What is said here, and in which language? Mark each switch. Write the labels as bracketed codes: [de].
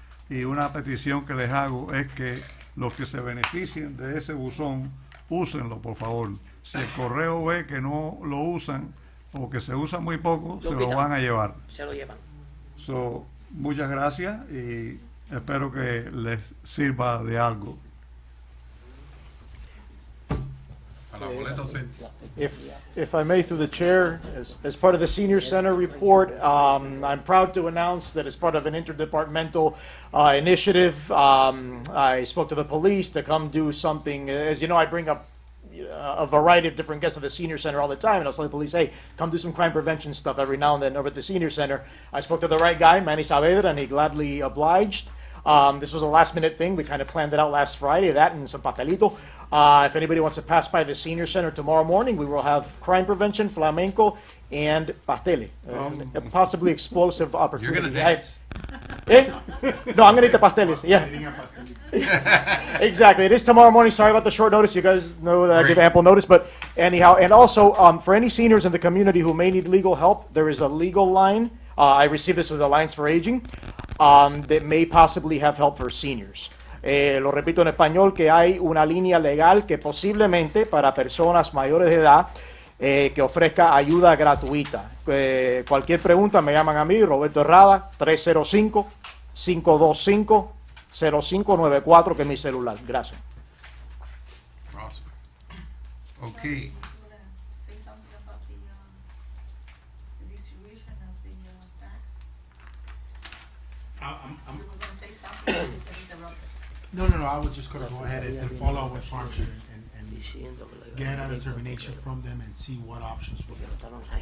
[es] Y una petición que les hago es que los que se beneficien de ese buzón, úsenlo, por favor. Si el correo ve que no lo usan o que se usa muy poco, se lo van a llevar. Se lo llevan. So, muchas gracias y espero que les sirva de algo. A la boleta ausente. [en] If I may, through the chair, as part of the Senior Center report, I'm proud to announce that as part of an interdepartmental initiative, I spoke to the police to come do something. As you know, I bring up a variety of different guests at the Senior Center all the time, and I was telling the police, hey, come do some crime prevention stuff every now and then over at the Senior Center. I spoke to the right guy, Manny Saavedra, and he gladly obliged. This was a last-minute thing. We kind of planned it out last Friday, that and some pastelito. If anybody wants to pass by the Senior Center tomorrow morning, we will have crime prevention, flamenco, and pastele. A possibly explosive opportunity. You're gonna dance. No, I'm gonna eat the pasteles. Yeah. Exactly. It is tomorrow morning. Sorry about the short notice. You guys know that I give ample notice, but anyhow, and also for any seniors in the community who may need legal help, there is a legal line. I received this with Alliance for Aging that may possibly have help for seniors. [es] Lo repito en español, que hay una línea legal que posiblemente para personas mayores de edad que ofrezca ayuda gratuita. Cualquier pregunta me llaman a mí, Roberto Herrada, 305-525-0594, que es mi celular. Gracias. [en] Awesome. Okay. Say something about the distribution of the tax. I'm You were gonna say something, you interrupted. No, I was just gonna go ahead and follow up with Farmshare and get a determination from them and see what options we got.